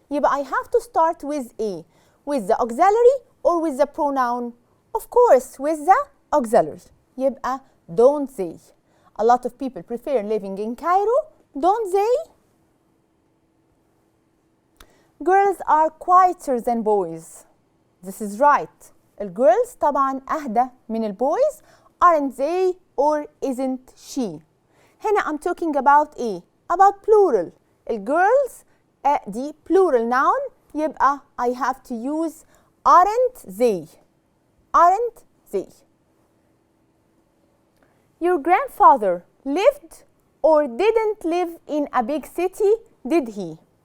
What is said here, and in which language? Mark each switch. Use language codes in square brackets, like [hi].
[ar] يبقى [en] I have to start with the auxiliary or with the pronoun? Of course, with the auxiliary. [ar] يبقى [en] don't they. A lot of people prefer living in Cairo. Don't they? Girls are quieter than boys. This is right. [ar] الجيرلز طبعا أهدى من البويز. [en] Aren't they or isn't she. [ar] هنا [en] I'm talking about about plural. [ar] الجيرلز دي [en] plural noun. [ar] يبقى [en] I have to use aren't they. Aren't they. Your grandfather lived or didn't live in a big city, did he?